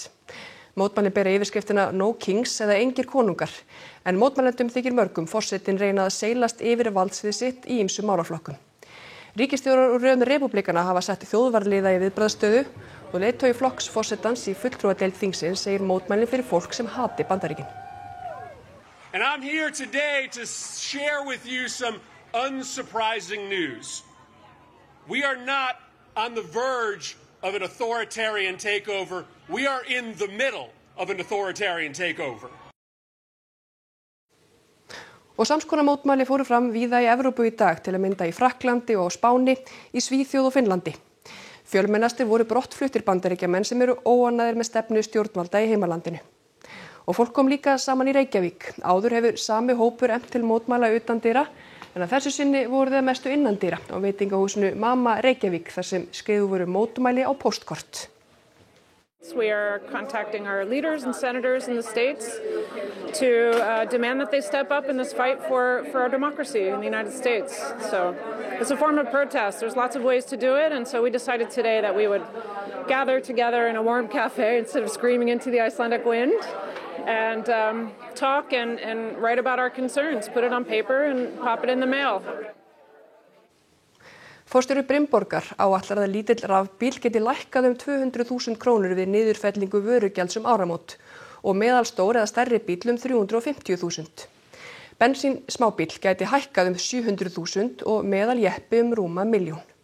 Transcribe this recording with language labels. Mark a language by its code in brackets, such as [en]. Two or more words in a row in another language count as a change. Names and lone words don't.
[is] Mótmæli bera yfirskriftina No Kings eða engir konungar, en mótmælendum þykir mörgum forsetinn reyna að seilast yfir valdsvið sitt í ýmsum málaflokkum. Ríkisstjórar úr röðum repúblikana hafa sett þjóðvarðliða í viðbragðsstöðu og leiðtogi flokks forsetans í fulltrúadeild þingsins segir mótmælin fyrir fólk sem hati Bandaríkin. [en] And I'm here today to share with you some unsurprising news. We are not on the verge of an authoritarian takeover. We are in the middle of an authoritarian takeover. [is] Og samskonar mótmæli fóru fram víða í Evrópu í dag til að mynda í Frakklandi og á Spáni, í Svíþjóð og Finnlandi. Fjölmennastir voru brottfluttir Bandaríkjamenn sem eru óánægðir með stefnu stjórnvalda í heimalandinu. Og fólk kom líka saman í Reykjavík. Áður hefur sami hópur efnt til mótmæla utandyra, en að þessu sinni voru þeir mestu innandyra á veitingahúsinu Mama Reykjavík þar sem skrifuð voru mótmæli á póstkort. [en] We are contacting our leaders and senators in the states to demand that they step up in this fight for our democracy in the United States. So it's a form of protest. There's lots of ways to do it, and so we decided today that we would gather together in a warm cafe instead of screaming into the Icelandic wind and talk and write about our concerns, put it on paper and pop it in the mail. [is] Forstjóri Brimborgar áætlar að lítill rafbíl geti lækkað 200.000 krónur við niðurfellingu vörugjalds áramót og meðalstór eða stærri bíl 350.000. Bensín smábíll gæti hækkað 700.000 og meðal jeppi rúma 1 milljón.